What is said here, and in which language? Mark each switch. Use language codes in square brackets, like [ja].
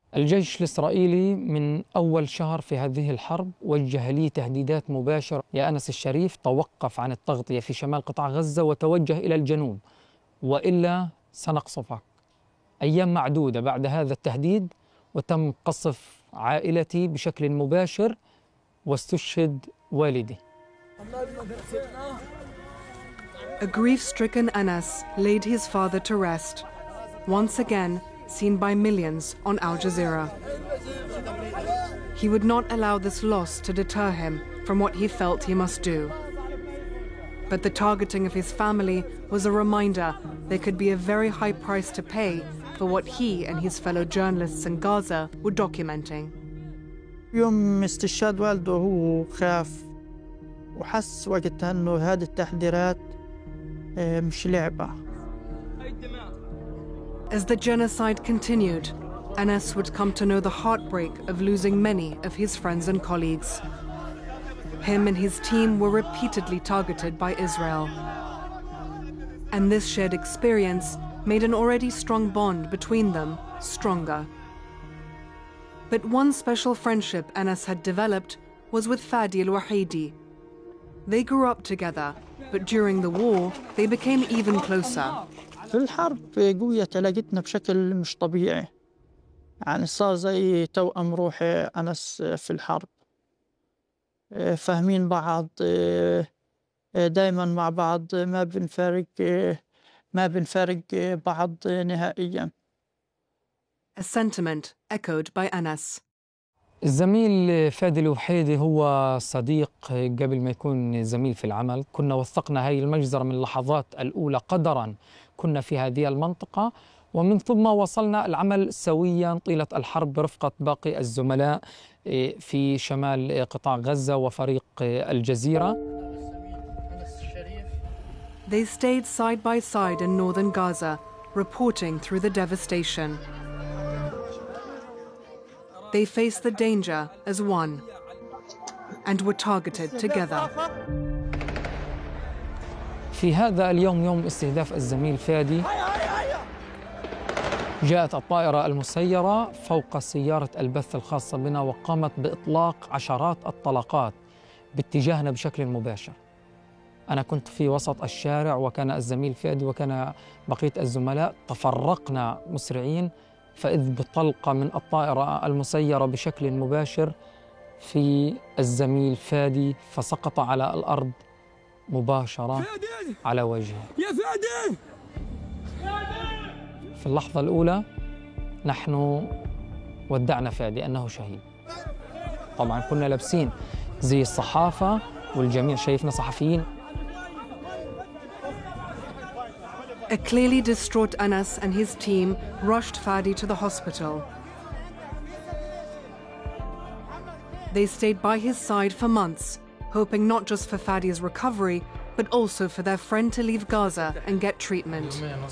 [ar] الجيش الإسرائيلي من أول شهر في هذه الحرب وجه لي تهديدات مباشرة: يا أنس الشريف، توقف عن التغطية في شمال قطاع غزة وتوجه إلى الجنوب وإلا سنقصفك. أيام معدودة بعد هذا التهديد، وتم قصف عائلتي بشكل مباشر واستشهد والدي. [en] A grief-stricken Anas laid his father to rest, once again seen by millions on Al Jazeera. He would not allow this loss to deter him from what he felt he must do. But the targeting of his family was a reminder there could be a very high price to pay for what he and his fellow journalists in Gaza were documenting. [ar] يوم استشهد والده هو خاف وحس وقتها انه هذه التحذيرات مش لعبة. [en] As the genocide continued, Anas would come to know the heartbreak of losing many of his friends and colleagues. Him and his team were repeatedly targeted by Israel. And this shared experience made an already strong bond between them stronger. But one special friendship Anas had developed was with Fadi Al-Wahidi. They grew up together, but during the war, they became even closer. [ar] في الحرب قوية علاقتنا بشكل مش طبيعي، يعني صار زي توأم روحي أنس في الحرب، فاهمين بعض دايما مع بعض، ما بنفارق بعض نهائيا. [en] A sentiment echoed by Anas. [ar] الزميل فادي الوحيدي هو صديق قبل ما يكون زميل في العمل، كنا وثقنا هاي المجزرة من اللحظات الأولى قدرا كنا في هذه المنطقة، ومن ثم وصلنا العمل سويا طيلة الحرب برفقة باقي الزملاء في شمال قطاع غزة وفريق الجزيرة. [en] They stayed side by side in northern Gaza, reporting through the devastation. They faced the danger as one and were targeted together. [ar] في هذا اليوم، يوم استهداف الزميل فادي، جاءت الطائرة المسيرة فوق سيارة البث الخاصة بنا وقامت بإطلاق عشرات الطلقات باتجاهنا بشكل مباشر. أنا كنت في وسط الشارع وكان الزميل فادي وكان بقية الزملاء، تفرقنا مسرعين، فإذ بطلقة من الطائرة المسيرة بشكل مباشر في الزميل فادي، فسقط على الأرض مباشرة على وجهه. يا فادي! في اللحظة الأولى نحن ودعنا فادي أنه شهيد. طبعاً كنا لابسين زي الصحافة والجميع شايفنا صحفيين. [en] A clearly distraught Anas and his team rushed Fadi to the hospital. They stayed by his side for months, hoping not just for Fadi's recovery, but also for their friend to leave Gaza and get treatment.